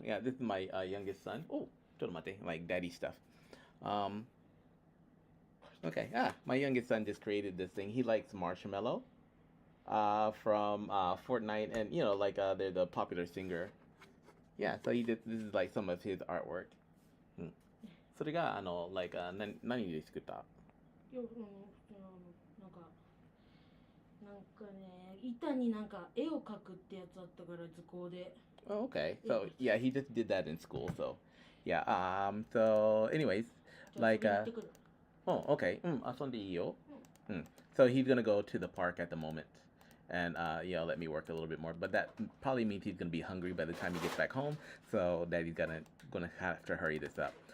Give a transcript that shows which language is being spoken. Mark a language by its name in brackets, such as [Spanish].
[English] Yeah, this is my youngest son. Oh, like daddy stuff. Okay. My youngest son just created this thing. He likes Marshmallow from Fortnite, and you know, like they're the popular singer. Yeah, so this is like some of his artwork. [Japanese] それがlike 何で作った？いや、なんかね、板になんか絵を描くってやつあったから図工で。 [English] Oh, okay. So yeah, he just did that in school. So yeah. So anyways, like oh, okay. 遊んでいいよ。 So he's gonna go to the park at the moment, and you know, let me work a little bit more. But that probably means he's gonna be hungry by the time he gets back home. So Daddy's gonna have to hurry this up.